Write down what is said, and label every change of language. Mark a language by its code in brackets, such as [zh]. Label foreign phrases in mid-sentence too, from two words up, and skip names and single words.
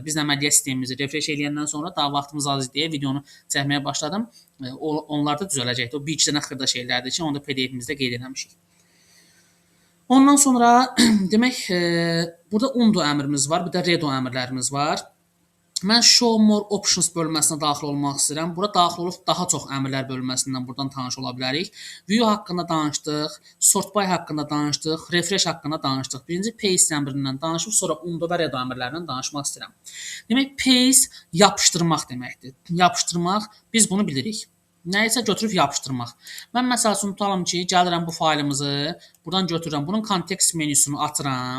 [az] Biz əməliyyat sistemimizi refresh eləyəndən sonra daha vaxtımız az deyə videonu çəkməyə başladım. Onlar da düzələcəkdir. O bir iki dənə xırda şeylərdir ki, onu da PDF-imizdə qeyd etmişik. Ondan sonra demək, burada undo əmrimiz var, bir də redo əmrlərimiz var. Mən [en] show more options [az] bölməsinə daxil olmaq istəyirəm. Bura daxil olub daha çox əmrlər bölməsindən buradan tanış ola bilərik. View haqqında danışdıq, [en] sort by [az] haqqında danışdıq, refresh haqqında danışdıq. Birinci paste əmrindən danışıb, sonra undo və redo əmrlərindən danışmaq istəyirəm. Demək, paste yapışdırmaq deməkdir. Yapışdırmaq, biz bunu bilirik. Nəyisə götürüb yapışdırmaq. Mən məsəl üçün tutalım ki, gəlirəm bu faylımızı, buradan götürürəm, bunun kontekst menüsünü açıram.